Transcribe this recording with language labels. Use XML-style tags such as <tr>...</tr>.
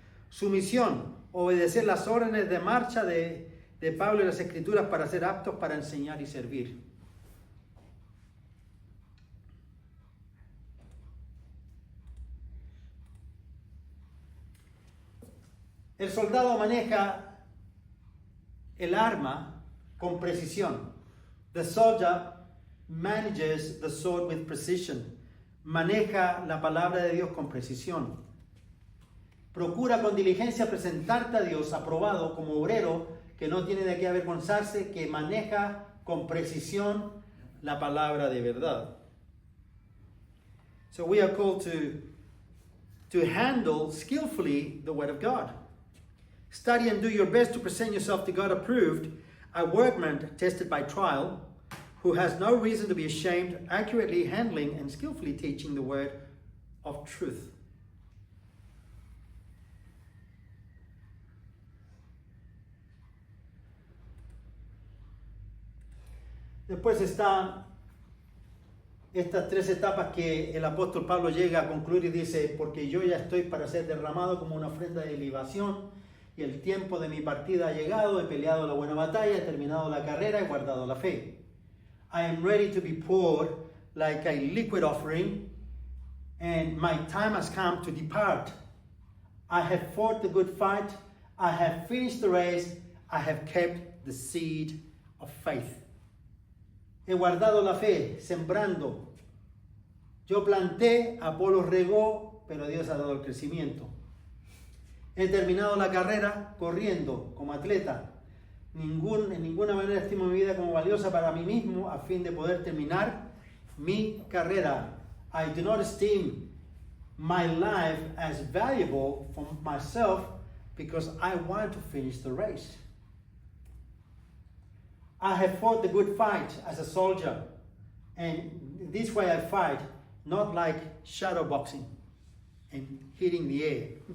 <es>Sumisión, obedecer las órdenes de marcha de Pablo y las Escrituras para ser aptos para enseñar y servir. El soldado maneja el arma con precisión.</es> <en>The soldier manages the sword with precision.</en> <es>Maneja la palabra de Dios con precisión. Procura con diligencia presentarte a Dios aprobado como obrero que no tiene de qué avergonzarse, que maneja con precisión la palabra de verdad.</es> <en>So we are called to handle skillfully the word of God. Study and do your best to present yourself to God approved, a workman tested by trial, who has no reason to be ashamed, accurately handling and skillfully teaching the word of truth.</en> <es>Después están estas tres etapas que el apóstol Pablo llega a concluir y dice, porque yo ya estoy para ser derramado como una ofrenda de libación, y el tiempo de mi partida ha llegado, he peleado la buena batalla, he terminado la carrera, he guardado la fe.</es> <en>I am ready to be poured like a liquid offering, and my time has come to depart. I have fought the good fight, I have finished the race, I have kept the seed of faith.</en> <es>He guardado la fe, sembrando. Yo planté, Apolo regó, pero Dios ha dado el crecimiento. He terminado la carrera corriendo como atleta. En ninguna manera estimo mi vida como valiosa para mí mismo a fin de poder terminar mi carrera.</es> <en>I do not esteem my life as valuable for myself because I want to finish the race. I have fought the good fight as a soldier, and this way I fight, not like shadow boxing and hitting the air.</en>